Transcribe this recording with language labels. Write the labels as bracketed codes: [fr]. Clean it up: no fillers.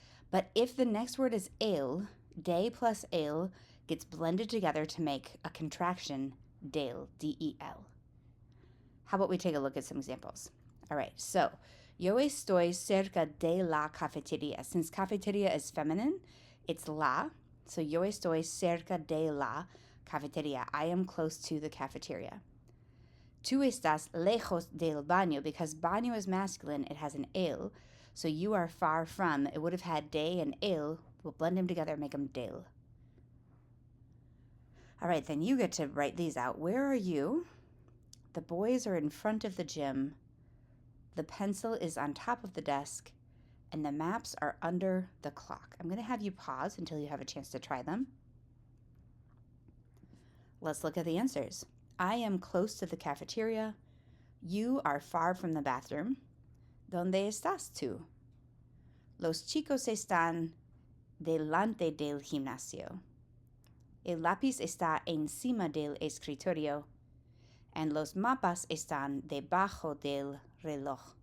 [en] But if the next word is el, de plus el gets blended together to make a contraction, del, D-E-L. How about we take a look at some examples? All right, so [es] yo estoy cerca de la cafeteria. [en] Since cafeteria is feminine, it's la. So [es] yo estoy cerca de la cafeteria. [en] I am close to the cafeteria. [es] Tú estás lejos del baño. [en] Because baño is masculine, it has an el. So you are far from. It would have had de and el. We'll blend them together and make them del. All right, then you get to write these out. Where are you? The boys are in front of the gym. The pencil is on top of the desk, and the maps are under the clock. I'm going to have you pause until you have a chance to try them. Let's look at the answers. I am close to the cafeteria. You are far from the bathroom. [es] ¿Dónde estás tú? Los chicos están delante del gimnasio. El lápiz está encima del escritorio. [en] And [es] los mapas están debajo del reloj.